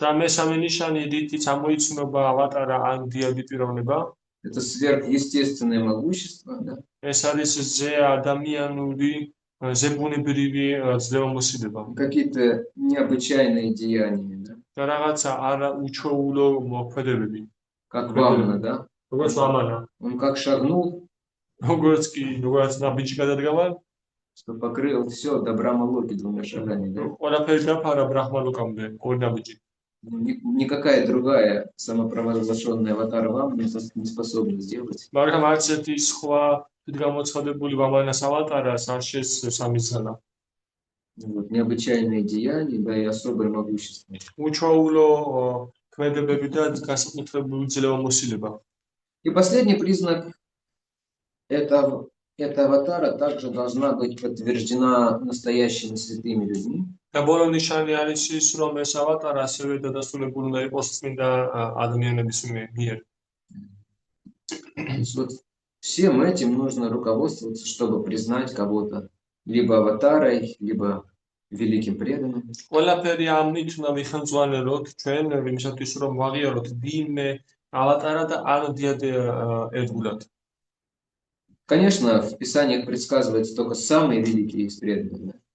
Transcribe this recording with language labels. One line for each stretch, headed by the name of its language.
Georgian: და მესამე ნიშანი, რითიც ამოიცნობა ავატარა ან დიადი პიროვნება,
Russian: это сверхъестественное могущество, да?
Georgian: ეს არის ადამიანური ზებუნებრივი ძლევამოსილება.
Russian: Какие-то необычайные деяния, да?
Georgian: და რაღაცა არა უჩვეულო მოქმედებები.
Russian: Как Вамана, да?
Georgian: როგორც ვამანა.
Russian: Он как шагнул,
Georgian: როგორც ნაბიჯი გადადგამა,
Russian: что покрыл все до Брахма-локи двумя шагами, да?
Georgian: ყველაფერი დაფარა ბრაჰმა-ლოკამდე, ორი ნაბიჯი.
Russian: Никакая другая самопровозглашенная аватара Вамана не способна сделать.
Georgian: მაგრამ არც ერთი სხვა გამოცხადებული ვამანას ავატარას არ შეძლებს ამისგანა.
Russian: Вот, необычайные деяния, да, и особое могущество.
Georgian: უჩვეულო ქმედებები და განსაკუთრებული ძლევამოსილება.
Russian: И последний признак эта аватара также должна быть подтверждена настоящими святыми людьми.
Georgian: და ბოლო ნიშანი არის ის, რომ ეს ავატარა ასევე დადასტურებული უნდა იყოს წმინდა ადამიანების მიერ.
Russian: Вот всем этим нужно руководствоваться, чтобы признать кого-то либо аватарой, либо великим преданным.
Georgian: ყველაფერი ამით უნდა მიხელმძღვანელოთ ჩვენ იმისათვის, რომ ვაღიაროთ ვინმე ავატარა და ან დიად ერთგულად.
Russian: Конечно, в Писаниях предсказывается только самые великие из преданных.